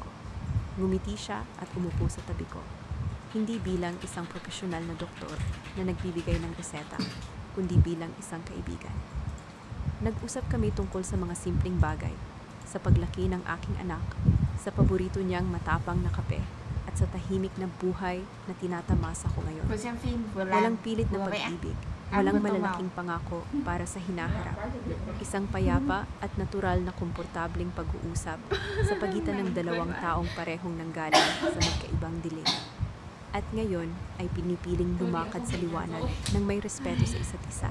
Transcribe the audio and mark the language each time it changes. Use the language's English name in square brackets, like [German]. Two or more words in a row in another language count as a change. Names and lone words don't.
[Filipino] Ngumiti siya at umupo sa tabi ko. Hindi bilang isang profesional na doktor na nagbibigay ng reseta, kundi bilang isang kaibigan. Nag-usap kami tungkol sa mga simpleng bagay, sa paglaki ng aking anak, sa paborito niyang matapang na kape, at sa tahimik na buhay na tinatamasa ko ngayon. [Vietnamese] Vừa xem phim vừa làm [Filipino] Walang pilit na [Vietnamese] vừa vẽ. [Filipino] pag-ibig, Walang malalaking pangako para sa hinaharap. Isang payapa at natural na komportableng pag-uusap sa pagitan ng dalawang taong parehong nanggaling sa magkaibang dilim. At ngayon ay pinipiling lumakad sa liwanag ng may respeto sa isa't isa.